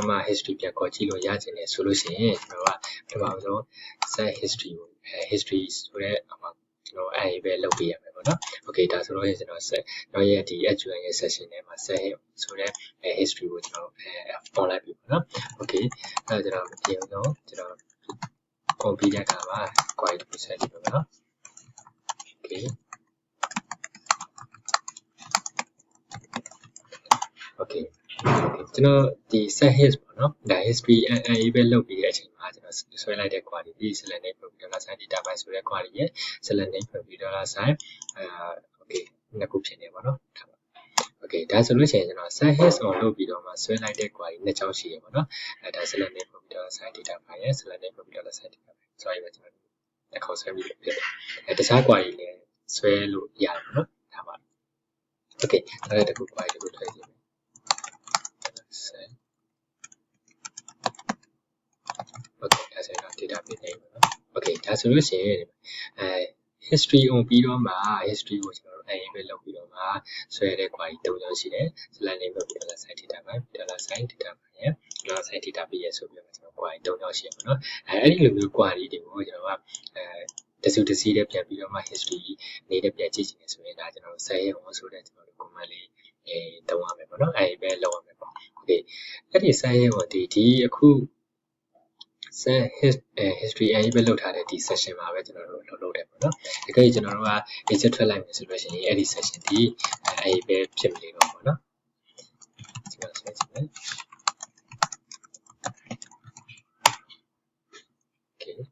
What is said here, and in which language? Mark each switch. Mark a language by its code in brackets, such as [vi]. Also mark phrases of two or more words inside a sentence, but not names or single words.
[my] မှ history ပြန်ခေါ်ကြည့်လို့ရချင်တယ်ဆိုလို့ရှိရင်ကျွန်တော်ကပထမဆုံး [en] set history [my] ကိုhistory ဆိုတဲ့ကျွန်တော်အဲ့ဒီပဲလုပ်ပြရမယ်ပေါ့နော် okay ဒါဆိုတော့ကျွန်တော် set တော့ရဲ့ဒီ SQL ရဲ့ session ထဲမှာ set ဆိုတဲ့ history ကိုကျွန်တော်ပေါ်လိုက်ပြီပေါ့နော် okay အဲ့တော့ကျွန်တော်ကျွန်တော် copy ရတာပါ query တစ်ခုဆက်ကြည့်ပါနော် okay okay ကျွန်တော်ဒီ [en] set hit [my] ပေါ့နော်ဒါ history အဲ့ပဲလုပ်ပြီးတဲ့အချိန်မှာကျွန်တော်ဆွဲလိုက်တဲ့ query ဒီ select [en] name computer science database [my] ဆိုတဲ့ query ရဲ့ [en] select name computer science [my] okay နှစ်ခုဖြစ်နေပါတော့ okay ဒါဆိုလို့ရှိရင်ကျွန်တော် [en] set hit on [my] လုပ်ပြီးတော့မှဆွဲလိုက်တဲ့ query နှစ်ချောင်းရှိရပါတော့ဒါ [en] select name computer science database [my] ရဲ့ [en] select name computer science database [my] ဆိုရင်ကျွန်တော်တစ်ခေါက်ဆွဲပြီးဖြစ်တယ်တခြား query လည်းဆွဲလို့ရတယ်ပေါ့နော်ဒါပါ okay ဒါလည်းတစ်ခု query တစ်ခုထည့်ကြည့် okay ဒါဆိုရင် [en] database name [my] ပေါ့နော် okay ဒါဆိုလို့ရှိရင် [en] history on [my] ပြီးတော့မှ history ကိုကျွန်တော်တို့အဲ့ပဲလုပ်ပြီးတော့မှဆွဲတဲ့ query ၃ကြောင်းရှိတယ် [en] select name computer science database computer science database [my] ရဲ့ [en] computer science database [my] ရဲ့ဆိုပြီးတော့ကျွန်တော် query ၃ကြောင်းရှိရပါတော့အဲ့ဒီလိုမျိုး query တွေကိုကျွန် တော်ကတစုတစည်းတည်းပြန်ပြီးတော့မှ history နေတဲ့ပြန်ကြည့်ချင်တယ်ဆိုရင်ဒါကျွန်တော်တို့ set ဟောဆိုတဲ့ကျွန်တော်တို့ command လေးတုံးရမယ်ပေါ့နော်အဲ့ပဲလုပ်ရမယ်ပေါ့ okay အဲ့ဒီ set ဟောဒီအခု [en] set history [my] အဲ့ပဲလုပ်ထားတဲ့ဒီ session မှာပဲကျွန်တော်တို့လုပ်တယ်ပေါ့နော်ဒီကိကျွန်တော်တို့က exit ထွက်လိုက်မယ်ဆိုလို့ရှိရင်အဲ့ဒီ session ဒီအဲ့ပဲဖြစ်မနေတော့ပေါ့နော်ကျွန်တော်ဆက်ကြည့်မယ် okay